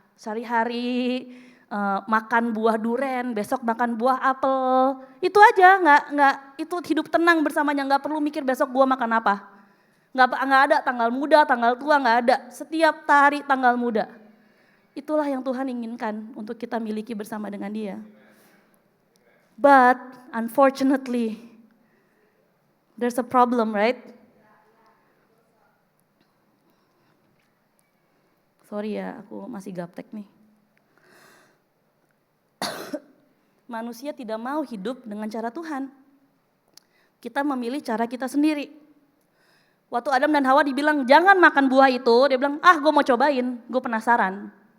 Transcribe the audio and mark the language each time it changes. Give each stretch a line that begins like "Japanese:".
Indonesian: Sehari-hari makan buah duren, besok makan buah apel. Itu aja, itu hidup tenang bersamanya, nggak perlu mikir besok gua makan apa. Nggak ada tanggal muda, tanggal tua, nggak ada. Setiap hari tanggal muda. Itulah yang Tuhan inginkan untuk kita miliki bersama dengan Dia.
English: But unfortunately, there's a problem, right?
Indonesian: Sorry ya, aku masih gaptek nih. Manusia tidak mau hidup dengan cara Tuhan. Kita memilih cara kita sendiri. Waktu Adam dan Hawa dibilang jangan makan buah itu, dia bilang gue mau cobain, gue penasaran.